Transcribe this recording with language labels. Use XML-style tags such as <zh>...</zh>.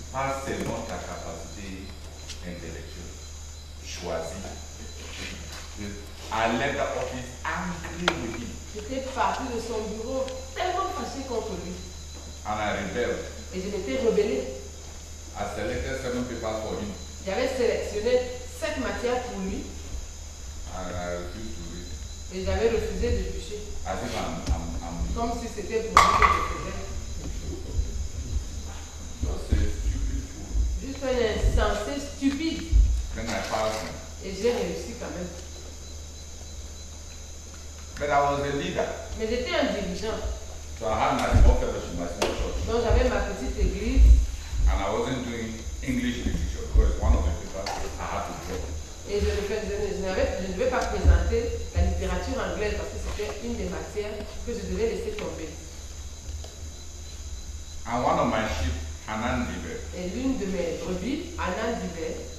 <fr>Pas seulement ta capacité intellectuelle. Choisie.</fr> <en>I left the office angry with him.</en> <fr>J'étais parti de son bureau tellement fâché contre lui.</fr> <en>And I rebelled.</en> <fr>Et je m'étais rebellée.</fr> <en>I selected 7 papers for him.</en> <fr>J'avais sélectionné 7 matières pour lui.</fr> <en>And I refused to read.</en> <fr>Et j'avais refusé de bûcher.</fr> <en>As if I'm</en> <fr>Comme si c'était pour lui que je faisais.</fr> <en>just a stupid fool.</en> <fr>Juste un insensé stupide.</fr> <en>Then I passed him.</en> <fr>Et j'ai réussi quand même.</fr> <en>But I was a leader.</en> <fr>Mais j'étais un dirigeant.</fr> <en>So I had my small fellowship, my small church.</en> <fr>Donc j'avais ma petite église.</fr> <en>And I wasn't doing English literature because one of the papers I had to drop.</en> <fr>Et je ne devais pas présenter la littérature anglaise parce que c'était une des matières que je devais laisser tomber.</fr> <en>And one of my sheep, Hanan Dibe,</en> <fr>Et l'une de mes brebis, Anna Dibet,</fr>